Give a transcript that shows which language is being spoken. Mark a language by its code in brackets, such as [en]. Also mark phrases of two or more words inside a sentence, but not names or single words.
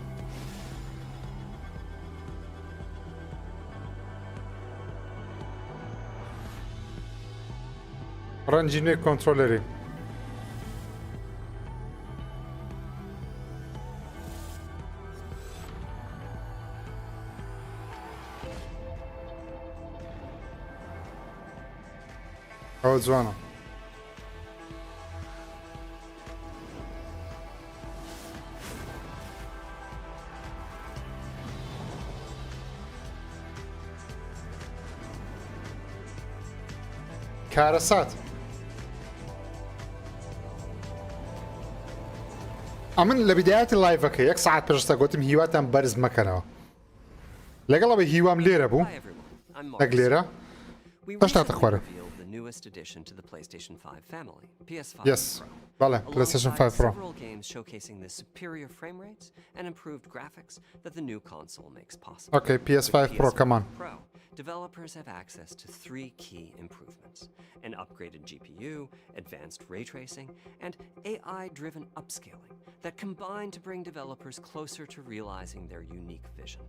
[ckb] Rangine kontroleri. O dzwona. کارەسات ئەمن لە بیدایەتی لایڤەکە 1 ساعت پێشتە گوتم هیواتان بەرز مەکەنەوە لەگەڵەوەی هیوام لێرە بوو نەک لێرە تەشتاتە خوارە [en] newest addition to the PlayStation 5 family, PS5 Yes. Pro. Vale, PlayStation 5 Pro. Several games showcasing the superior frame rates and improved graphics that the new console makes possible. Okay, PS5 Pro, come on. Pro, developers have access to 3 key improvements: an upgraded GPU, advanced ray tracing, and AI-driven upscaling that combine to bring developers closer to realizing their unique vision.